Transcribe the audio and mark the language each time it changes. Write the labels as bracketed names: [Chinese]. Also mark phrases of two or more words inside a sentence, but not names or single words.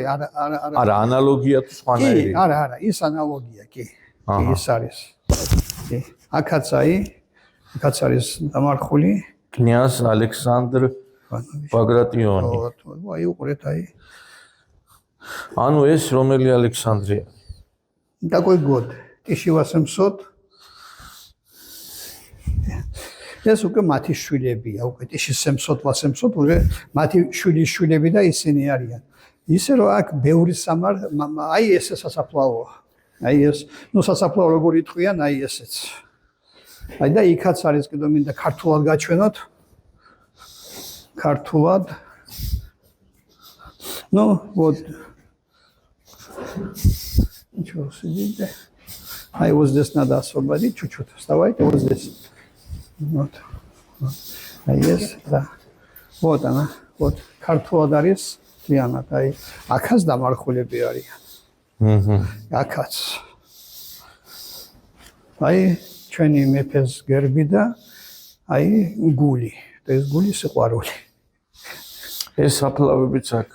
[Georgian] არა, ანალოგია თუ სხვანაირი. არა, ის ანალოგია კი. ის არის. კი. აქაც არის დამარხული კნიაზ ალექსანდრ ბაგრატიონი. აი უყურეთ აი. ანუ ეს რომელი ალექსანდრია? [Russian] Какой год? 1800. [Georgian] ეს უკვე მათი შვილებია, უკვე 1700 უკვე მათი შვილები და ისინი არიან. ისე რომ აქ ბევრი აი ეს სასაფლაოა. აი ეს, სასაფლაო როგორ იტყვიან, აი ესეც. აი და იქაც არის კიდევ მინდა ქართულად გაჩვენოთ. ქართულად. [Russian] Вот. Ничего себе. [English] I was this [Russian] надо освободить чуть-чуть. Вставайте вот здесь. Вот. А есть, да. Вот она. Вот. [Georgian] ქართულად არის თლიანად. აი, აქაც დამარხულები არიან. აქაც. აი, ჩვენი მეფეს გერბი და აი გული. ეს გული სიყვარული. ეს საფლავებიც აქ.